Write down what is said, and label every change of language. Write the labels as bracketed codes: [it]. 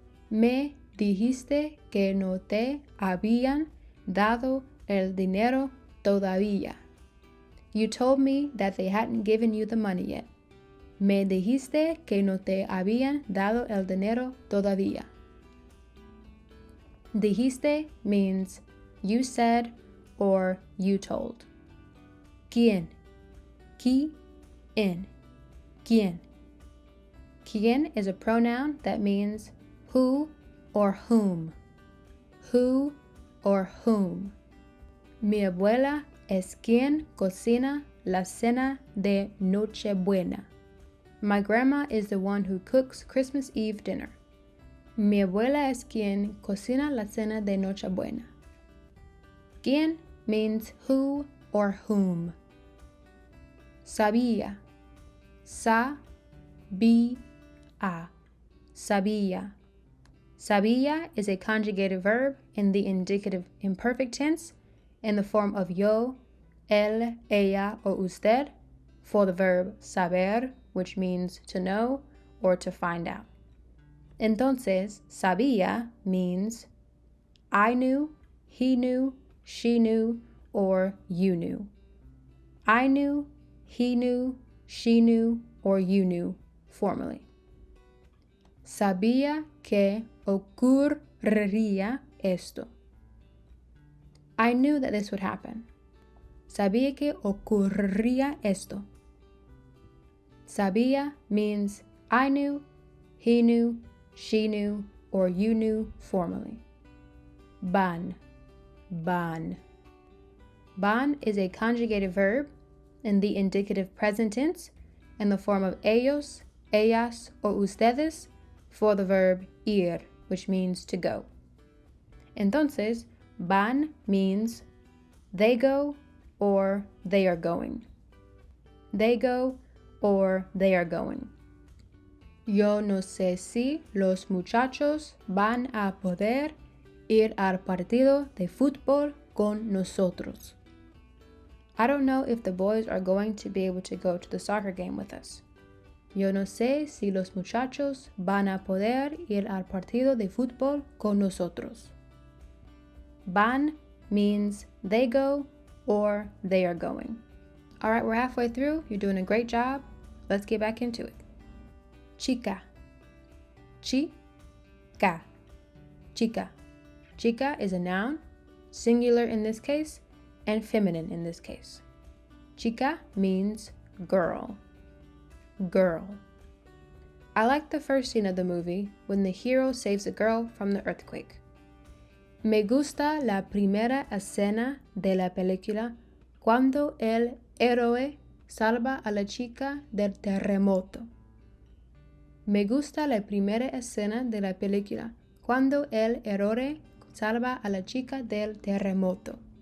[es] Me dijiste que no te habían dado el dinero todavía. [en] You told me that they hadn't given you the money yet. [es] Me dijiste que no te habían dado el dinero todavía. [en] Dijiste means you said or you told. [es] ¿Quién? ¿Quién? ¿Quién? [en] ¿Quién is a pronoun that means who or whom. Who or whom. [es] Mi abuela es quien cocina la cena de Nochebuena. [en] My grandma is the one who cooks Christmas Eve dinner. [es] Mi abuela es quien cocina la cena de Nochebuena. [en] ¿Quién means who or whom. Sabía. Sabía. [es] Sabía. [en] Sabía is a conjugated verb in the indicative imperfect tense in the form of yo, él, ella, or usted for the verb saber, which means to know or to find out. Entonces, sabía means I knew, he knew, she knew, or you knew. I knew, he knew, she knew, or you knew formally. [es] Sabía que ocurriría esto. [en] I knew that this would happen. [es] Sabía que ocurriría esto. [en] Sabía means I knew, he knew, she knew, or you knew formally. Van. Van. Van is a conjugated verb in the indicative present tense in the form of ellos, ellas, or ustedes for the verb ir, which means to go. Entonces, van means they go or they are going. They go or they are going. [es] Yo no sé si los muchachos van a poder ir al partido de fútbol con nosotros. [en] I don't know if the boys are going to be able to go to the soccer game with us. [es] Yo no sé si los muchachos van a poder ir al partido de fútbol con nosotros. [en] Van means they go or they are going. All right, we're halfway through. You're doing a great job. Let's get back into it. Chica. chica. Chica. Chica is a noun, singular in this case, and feminine in this case. Chica means girl. Girl. I like the first scene of the movie when the hero saves a girl from the earthquake. [es] Me gusta la primera escena de la película cuando el héroe salva a la chica del terremoto. Me gusta la primera escena de la película cuando el héroe salva a la chica del terremoto.